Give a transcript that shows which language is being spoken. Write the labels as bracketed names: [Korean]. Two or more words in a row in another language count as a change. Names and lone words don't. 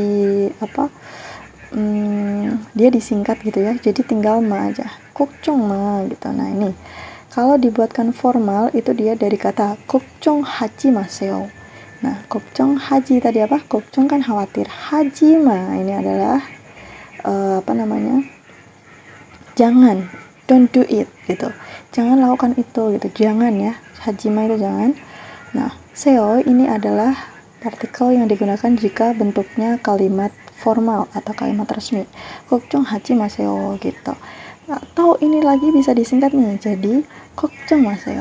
[Indonesian] dia disingkat gitu ya, jadi tinggal ma aja, 걱정마 gitu. Nah, ini kalau dibuatkan formal itu dia dari kata [Korean] 걱정하지 마세요. [Indonesian] Nah, 걱정하지 tadi apa? 걱정 kan khawatir, hajima ini adalah jangan, [English] don't do it [Indonesian] gitu, jangan lakukan itu gitu, jangan ya, hajima itu jangan. Nah, seo ini adalah partikel yang digunakan jika bentuknya kalimat formal atau kalimat resmi. [Korean] 걱정하지 마세요 [Indonesian] gitu. Atau ini lagi bisa disingkat nih, jadi [Korean] 걱정 마세요.